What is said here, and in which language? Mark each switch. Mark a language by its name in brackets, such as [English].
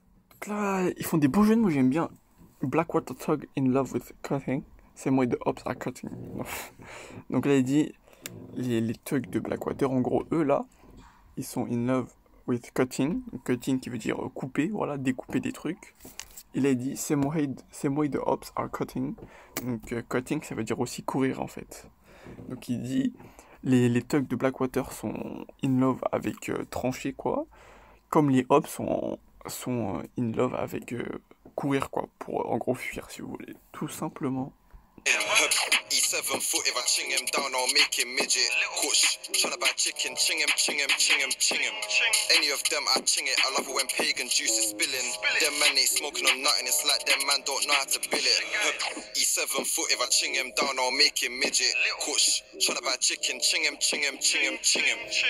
[French] Donc là, ils font des beaux jeux de mots, j'aime bien. [English] Blackwater Tug in love with cutting. Same way the ops are cutting. [French] Donc là, il dit, les thugs de Blackwater, en gros, eux là, ils sont [English] in love with cutting. [French] Cutting qui veut dire couper, voilà, découper des trucs. Il a dit, [English] same way the ops are cutting. [French] Donc cutting, ça veut dire aussi courir en fait. Donc il dit, les thugs de Blackwater sont in love avec trancher, quoi. Comme les ops sont in love avec courir, quoi. Pour en gros fuir, si vous voulez. Tout simplement. [English] E7 foot, if I ching him down, I'll make him midget. Kush, tryna buy chicken, ching him, ching him, ching him, ching him. Any of them, I ching it. I love it when pagan juice is spilling. Them man ain't smoking on nothing, it's like them man don't know how to bill it. E7 foot, if I ching him down, I'll make him midget. Kush, tryna buy chicken, ching him, ching him, ching him, ching him.